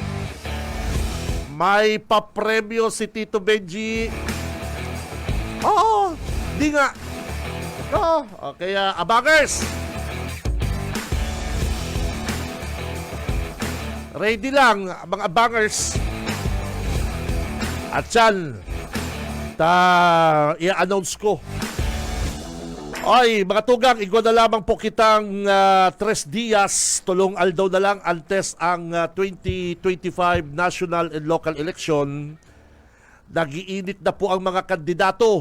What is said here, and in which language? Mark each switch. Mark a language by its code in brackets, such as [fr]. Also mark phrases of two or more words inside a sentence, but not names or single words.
[tl] May papremyo si Tito Benji. Oo, di nga. Oo, kaya abangers, ready lang, mga abangers. At yan, i-announce ko. [bik] Ay, mga tugang, igwa na lamang po kitang 3 dias, tulong aldaw na lang antes ang 2025 [en] national and local election. [tl] Nagiinit na po ang mga kandidato.